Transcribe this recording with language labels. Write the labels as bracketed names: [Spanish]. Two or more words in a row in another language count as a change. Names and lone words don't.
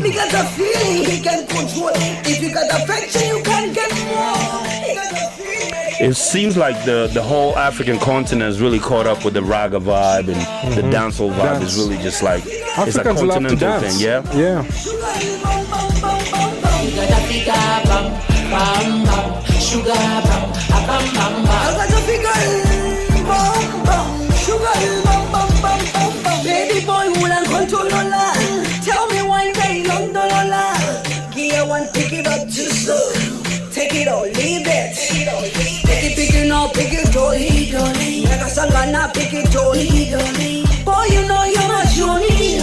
[English] Me got a feeling he can control. If you got affection you can get more. He got a feeling. It seems like the whole African continent is really caught up with the raga vibe, and the dancehall vibe is really just like it's a continental thing, yeah? Yeah. You got a figure bam, bam, bam, sugar bam, bam, bam, bam. I got a figure bam, bam, sugar bam, bam, bam, bam, bam. Baby boy, who don't control no la. Tell me why they long no la. Give you one, pick it up too slow. Take it or leave it. Pick it now, pick it jolly, jolly. Like a song and now pick it jolly, jolly. Boy, you know you're my Johnny.